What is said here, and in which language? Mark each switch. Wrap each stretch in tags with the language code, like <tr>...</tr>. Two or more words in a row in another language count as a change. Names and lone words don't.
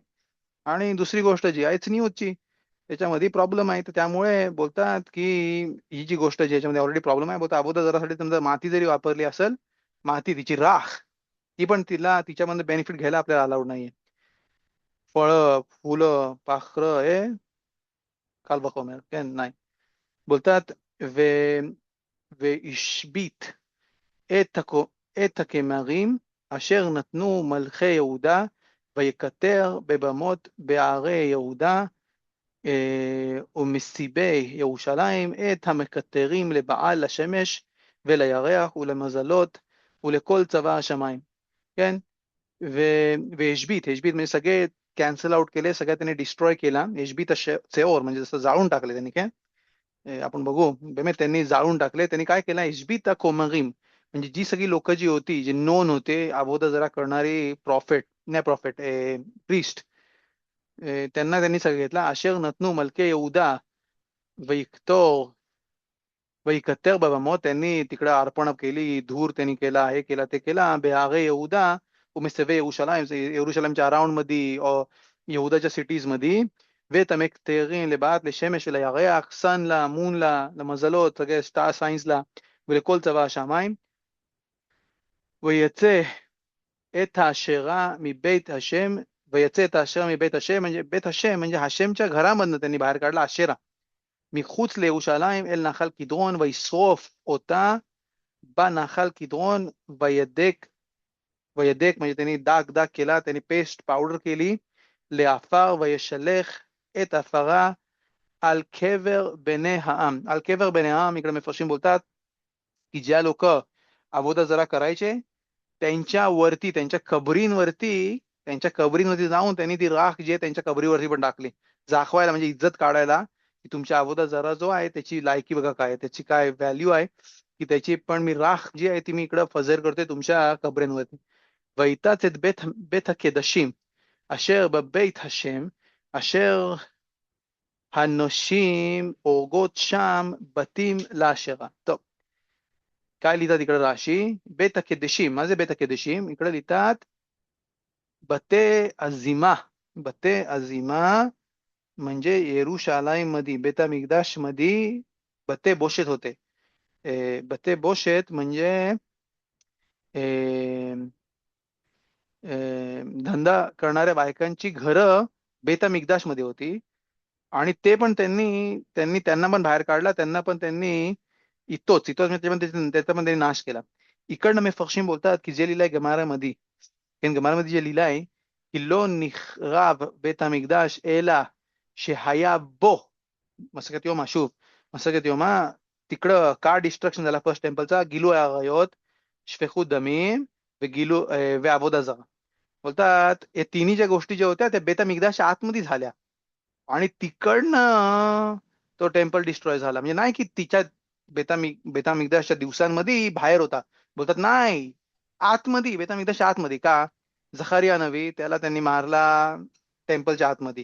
<mr>आणि दुसरी गोष्ट जी आहे न्यूजची त्याच्यामध्ये प्रॉब्लेम आहे, तर त्यामुळे बोलतात की ही जी गोष्ट जी याच्यामध्ये ऑलरेडी प्रॉब्लेम आहे, बोलतात अगोदर जरासाठी समजा माती जरी वापरली असेल, माती तिची राख, ती पण तिच्यामध्ये बेनिफिट घ्यायला आपल्याला अलाउड नाहीये. फळं, फुलं, पाखरं हे काल बघा काय नाही बोलतात.</mr> <he>והשבית את הכמרים אשר נתנו מלכי יהודה, ויקטר בבמות בערי יהודה ומסיבי ירושלים את המקטרים לבעל לשמש ולירח ולמזלות ולכל צבא השמיים. כן, והשבית</he> <mr>म्हणजे सगळे कॅन्सल आउट केले, सगळ्या त्यांनी डिस्ट्रॉय केला. यशबीत सेओर म्हणजे जसं जाळून टाकले त्यांनी. काय आपण बघू, באמת त्यांनी जाळून टाकले. त्यांनी काय केलं, यशबीत कोमरीम म्हणजे जी सगळी लोक जी होती, जे नोन होते अबोधा जरा करणारी प्रॉफिट प्रिस्ट, त्यांना त्यांनी सगळं घेतला.</mr> <he>אשר נתנו מלכי יהודה ויקטר ויקטר בבמות,</he> <mr>त्यांनी तिकडे अर्पण केली, धूर त्यांनी केला, हे केला ते केला.</mr> <he>בערי יהודה ומסיבי</he> <mr>यरुशलेमच्या अराउंड मध्ये, यहुदाच्या सिटीज मध्ये,</mr> <he>ואת המקטרים לבעלת לשמש ולירח, סן לה, מון לה, למזלות, סטאר סיינס לה, ולכל צבא השמיים. ויצא את האשרה מבית השם, ויצא את האשרה מבית השם, म्हणजे בית השם म्हणजे השमच्या</he> <mr>घरामधनं त्यांनी बाहेर काढला आशेरा.</mr> <he>מחוץ לירושלים אל נחל קדרון, וישרוף אותה בנחל קדרון, וידק</he> <mr>म्हणजे त्यांनी दाग केला, त्यांनी पेस्ट पावडर केली,</mr> <he>לעפר, וישלח את עפרה על קבר בני העם. על קבר בני העם</he> <mr>इकडे מפרשים बोलतात की ज्या लोक अबोधा जरा करायचे त्यांच्यावरती, त्यांच्या कबरींवरती जाऊन त्यांनी ती राख जी आहे त्यांच्या कबरीवरती पण टाकली, दाखवायला म्हणजे इज्जत काढायला की तुमच्या अबोधा जरा जो आहे त्याची लायकी बघा काय, त्याची काय व्हॅल्यू आहे. की त्याची पण मी राख जी आहे ती मी इकडं फजर करतोय तुमच्या कबरेंवरती.</mr> <he>वैताच את בית הקדשים אשר בבית השם אשר הנשים הורגות שם בתים לאשרה. טוב,</he> <mr>काय लिहितात इकडे राशी?</mr> <he>בית הקדשים, מה זה בית הקדשים?</he> <mr>इकडे लिहितात</mr> <he>בתי הזימה. בתי הזימה</he> <mr>म्हणजे येरुशालाईम मध्ये, बेत המקדश मध्ये बते बोशेत होते.</mr> <he>בתי בושת</he> <mr>म्हणजे धंदा करणाऱ्या बायकांची घरं बेतमिकदाश मध्ये होती आणि ते पण त्यांना पण बाहेर काढला, त्यांना पण त्यांनी इतोच म्हणजे त्याचा पण त्यांनी नाश केला. इकडनं मफरशीम बोलतात की जे लिहिलंय गमारामध्ये, गमारामध्ये जे लिहिलंय की लो</mr> <he>נחרב בית המקדש אלא שהיה בו מסכת יומא,</he> <mr>שוב מסכת יומא, तिकडं का डिस्ट्रक्शन झाला फर्स्ट टेम्पलचा?</mr> <he>गिलू आरायोत, शफेखूत दमीम ועבודה זרה.</he> <mr>बोलतात हे तिन्ही ज्या गोष्टी ज्या होत्या त्या बेतमिकदाशच्या आतमध्ये झाल्या आणि तिकडनं तो टेम्पल डिस्ट्रॉय झाला. म्हणजे नाही की तिच्या बेतामिकदाशच्या दिवसांमध्ये बाहेर होता. बोलतात नाही, आतमध्ये, बेतामिकदाशच्या आतमध्ये. का? झखारिया नबी त्याला त्यांनी मारला टेम्पलच्या आतमध्ये.</mr>